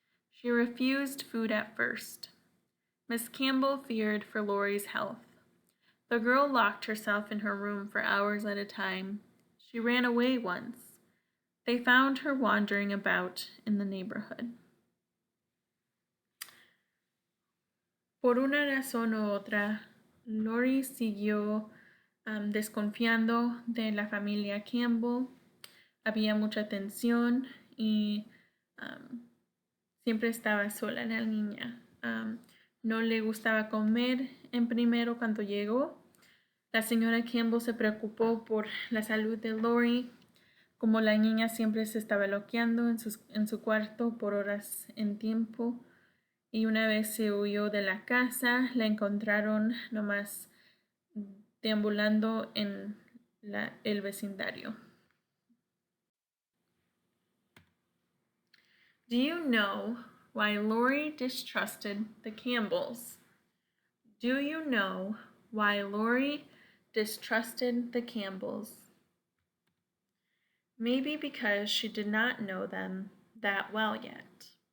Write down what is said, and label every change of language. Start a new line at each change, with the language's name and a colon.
English: She refused food at first. Miss Campbell feared for Lori's health. The girl locked herself in her room for hours at a time. She ran away once. They found her wandering about in the neighborhood.
Spanish: Por una razón u otra, Lori siguió desconfiando de la familia Campbell. Había mucha tensión y siempre estaba sola la niña. No le gustaba comer en primero cuando llegó. La señora Campbell se preocupó por la salud de Lori, como la niña siempre se estaba loqueando en su cuarto por horas en tiempo. Y una vez se huyó de la casa, la encontraron nomás deambulando en el vecindario.
English: Do you know why Lori distrusted the Campbells? Do you know why Lori distrusted the Campbells? Maybe because she did not know them that well yet.